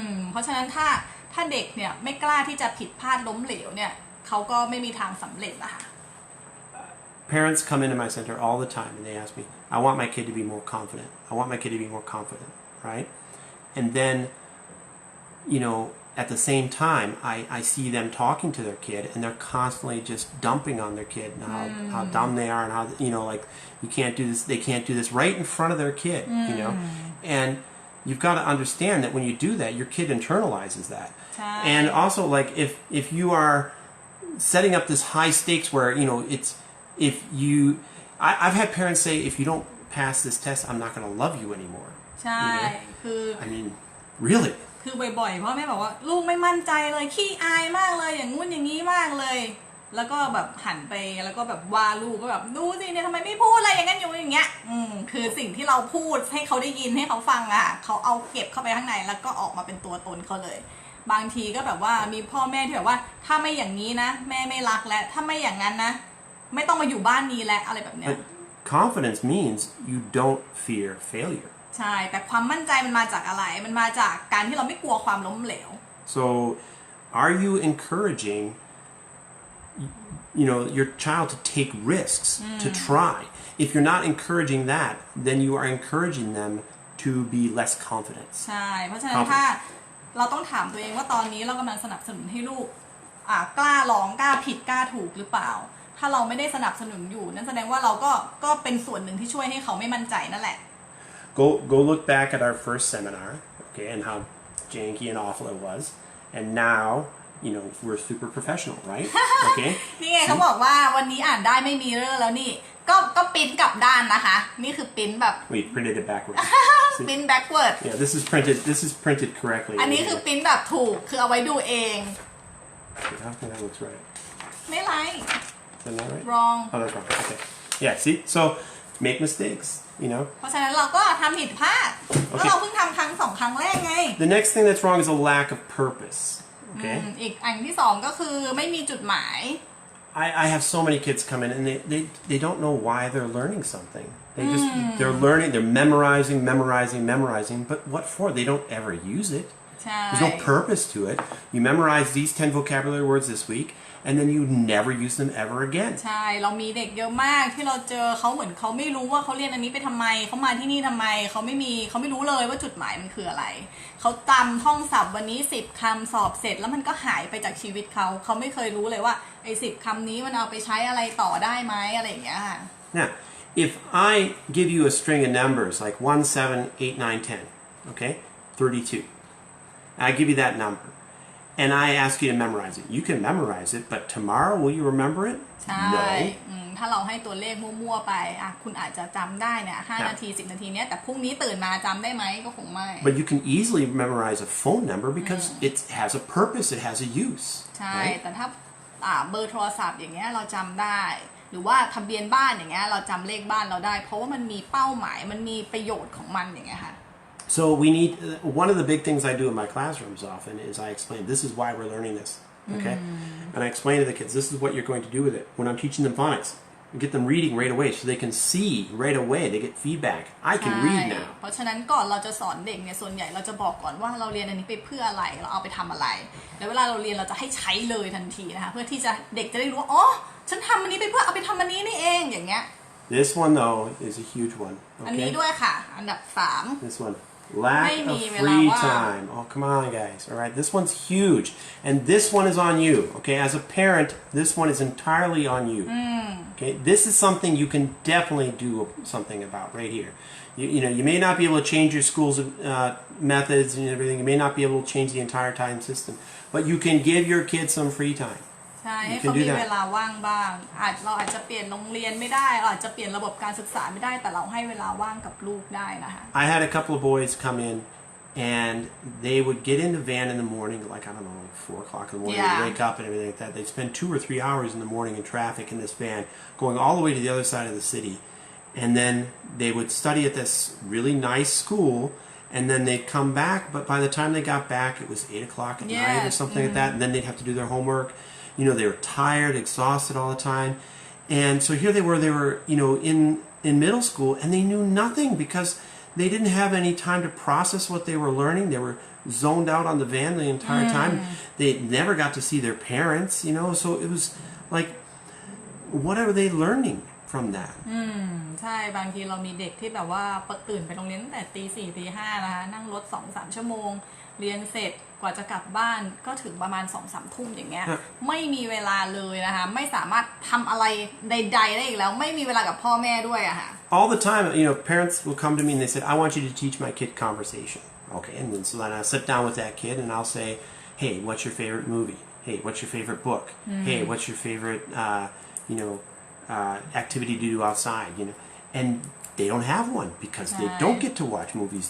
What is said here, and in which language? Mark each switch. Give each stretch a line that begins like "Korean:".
Thai: เพราะฉะนั้นถ้าเด็กเนี่ยไม่กล้าที่จะผิดพลาดล้มเหลวเนี่ยเขาก็ไม่มีทางสำเร็จนะคะ
English: Parents come into my center all the time and they ask me, I want my kid to be more confident. I want my kid to be more confident, right? And then, you know, at the same time, I see them talking to their kid and they're constantly just dumping on their kid and how dumb they are and how, you know, like, you can't do this, they can't do this right in front of their kid, you know? And you've got to understand that when you do that, your kid internalizes that. And also, like, if you are setting up this high stakes where, you know, if you, I've had parents say, if you don't pass this test, I'm not going to love you anymore.
Thai: ใช่คือ
English: I mean, really?
Thai: คือบ่อยๆพ่อแม่บอกว่าลูกไม่มั่นใจเลยขี้อายมากเลยอย่างงู้นอย่างนี้มากเลยแล้วก็แบบหันไปแล้วก็แบบว่าลูกก็แบบดูสิเนี่ยทำไมไม่พูดอะไรอย่างนั้นอย่างเงี้ยคือสิ่งที่เราพูดให้เขาได้ยินให้เขาฟังอ่ะเขาเอาเก็บเข้าไปข้างในแล้วก็ออกมาเป็นตัวตนเขาเลยบางทีก็แบบว่ามีพ่อแม่ที่แบบว่าถ้าไม่อย่างนี้นะแม่ไม่รักแล้วถ้าไม่อย่างนั้นนะไม่ต้องมาอยู่บ้านนี้แล้วอะไรแบบเนี้ย
English: But confidence means you don't fear failure.
Thai: ใช่แต่ความมั่นใจมันมาจากอะไรมันมาจากการที่เราไม่กลัวความล้มเหลว
English: So, are you encouraging, you know, your child to take risks, to try? If you're not encouraging that, then you are encouraging them to be less confident.
Thai: ใช่เพราะฉะนั้นถ้าเราต้องถามตัวเองว่าตอนนี้เรากำลังสนับสนุนให้ลูกกล้าลองกล้าผิดกล้าถูกหรือเปล่าถ้าเราไม่ได้สนับสนุนอยู่นั่นแสดงว่าเราก็เป็นส่วนหนึ่งที่ช่วยให้เขาไม่มั่นใจนั่นแหละ
English: Go look back at our first seminar, okay, and how janky and awful it was, and now, you know, we're super professional, right? Okay.
Thai: นี่ไงเขาบอกว่าวันนี้อ่านได้ไม่มีเรื่องแล้วนี่ก็ปริ้นกลับด้านนะคะนี่คือปริ้นแบบ
English: We printed it backwards.
Thai: ปริ้น backward
English: Yeah, this is printed correctly.
Thai: อันนี้คือปริ้นแบบถูกคือเอาไว้ดูเอง
English: How come that looks right?
Thai: ไม่ไร
English: Is that not right? wrong Oh, that's wrong. Okay. Yeah. See, so make mistakes. You know.
Thai: เพราะฉะนั้นเราก็ทำผิดพลาดแล้วเราเพิ่งทำครั้ง2 ครั้งแรกไง
English: The next thing that's wrong is a lack of purpose. Okay.
Thai: อีกอันที่2ก็คือไม่มีจุดหมาย
English: I have so many kids come in and they don't know why they're learning something. They're learning, they're memorizing, but what for? They don't ever use it. There's no purpose to it. You memorize these 10 vocabulary words this week, and then you never use them ever again.
Thai: ใช่เรามีเด็กเยอะมากที่เราเจอเขาเหมือนเขาไม่รู้ว่าเขาเรียนอันนี้ไปทำไมเขามาที่นี่ทำไมเขาไม่รู้เลยว่าจุดหมายมันคืออะไรเขาจำท่องศัพท์วันนี้10 คำสอบเสร็จแล้วมันก็หายไปจากชีวิตเขาไม่เคยรู้เลยว่าไอ้10 คำนี้มันเอาไปใช้อะไรต่อได้ไหมอะไรอย่างเงี้ยค่ะ
English: Now, if I give you a string of numbers like 1, 7, 8, 9, 10, okay, 32, I give you that number, and I ask you to memorize it. You can memorize it, but tomorrow will you remember it?
Thai: ใช่ถ้าเราให้ตัวเลขมั่วๆไปคุณอาจจะจำได้เนี่ย5 นาที 10 นาทีเนี้ยแต่พรุ่งนี้ตื่นมาจำได้ไหมก็คงไม่
English: But you can easily memorize a phone number because it has a purpose, it has a use.
Thai: ใช่แต่ถ้าเบอร์โทรศัพท์อย่างเงี้ยเราจำได้หรือว่าทะเบียนบ้านอย่างเงี้ยเราจำเลขบ้านเราได้เพราะว่ามันมีเป้าหมายมันมีประโยชน์ของมันอย่างเงี้ยค่ะ
English: So we need, one of the big things I do in my classrooms often is I explain, this is why we're learning this, okay? And I explain to the kids, this is what you're going to do with it. When I'm teaching them phonics, I get them reading right away so they can see right away, they get feedback. I can read now.
Thai: เพราะฉะนั้นก่อนเราจะสอนเด็กเนี่ยส่วนใหญ่เราจะบอกก่อนว่าเราเรียนอันนี้ไปเพื่ออะไรเราเอาไปทำอะไรแล้วเวลาเราเรียนเราจะให้ใช้เลยทันทีนะคะเพื่อที่จะเด็กจะได้รู้ว่าอ๋อฉันทำอันนี้ไปเพื่อเอาไปทำอันนี้นี่เองอย่างเงี้ย
English: This one though is a huge one.
Thai: อันนี้
English: Okay.
Thai: ด้วยค่ะอันดับ3
English: This one. Lack
Thai: ไม่
English: of
Thai: มีเวลา
English: free
Thai: ว่าง
English: time. Oh, come on, guys. All right, this one's huge. And this one is on you. Okay, as a parent, this one is entirely on you. Okay, this is something you can definitely do something about right here. You know, you may not be able to change your school's methods and everything. You may not be able to change the entire time system. But you can give your kids some free time.
Thai: ใช่ให้เขามีเวลาว่างบ้างเราอาจจะเปลี่ยนโรงเรียนไม่ได้เราอาจจะเปลี่ยนระบบการศึกษาไม่ได้แต่เราให้เวลาว่างกับลูกได้นะคะ
English: I had a couple of boys come in and they would get in the van in the morning, like, I don't know, 4 o'clock in the morning, Yeah. they'd wake up and everything like that. They'd spend 2 or 3 hours in the morning in traffic in this van, going all the way to the other side of the city. And then they would study at this really nice school, and then they'd come back, but by the time they got back, it was 8 o'clock at night or something like that, and then they'd have to do their homework. You know, they were tired, exhausted all the time. And so here they were, you know, in middle school, and they knew nothing because they didn't have any time to process what they were learning. They were zoned out on the van the entire time. They never got to see their parents, you know, so it was like, what are they learning from that?
Thai: ใช่บางทีเรามีเด็กที่แบบว่าตื่นไปโรงเรียนตั้งแต่ตี 4 ตี 5นะคะนั่งรถ 2-3 ชั่วโมงเรียนเสร็จกว่าจะกลับบ้านก็ถึงประมาณ 2-3 ทุ่มอย่างเงี้ยไม่มีเวลาเลยนะคะไม่สามารถทำอะไรใดๆได้อีกแล้วไม่มีเวลากับพ่อแม่ด้วยอะค่ะ
English: All the time, you know, parents will come to me and they said, I want you to teach my kid conversation. Okay, and then so then I'll sit down with that kid and I'll say, hey, what's your favorite movie? Hey, what's your favorite book? Hey, what's your favorite, you know, activity to do outside, you know? And they don't have one because they don't get to watch movies.